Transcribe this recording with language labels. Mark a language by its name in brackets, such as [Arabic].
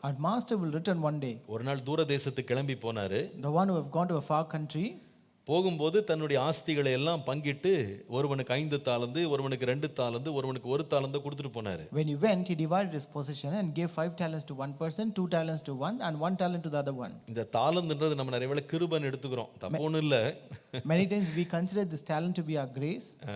[English] Our master will return one day. [Tamil] ஒரு நாள் தூர தேசத்துக்கு கிளம்பி போனாரு. [English] The one who have gone to a far country. [Tamil] போகும்போது தன்னுடைய ஆஸ்திகளை எல்லாம் பங்கிட்டு ஒருவனுக்கு 5 தாலந்து, ஒருவனுக்கு 2 தாலந்து, ஒருவனுக்கு 1 தாலந்து கொடுத்துட்டு போனாரு. [English] When he went, he divided his possession and gave 5 talents to one person, 2 talents to one, and 1 talent to the other one. [Tamil] இந்த தாலந்துன்றது நம்ம நிறைய வேளை கிருபைன்னு எடுத்துக்கிறோம். தப்பு ஒன்றும் இல்லை. [English] Many times we consider this talent to be our grace.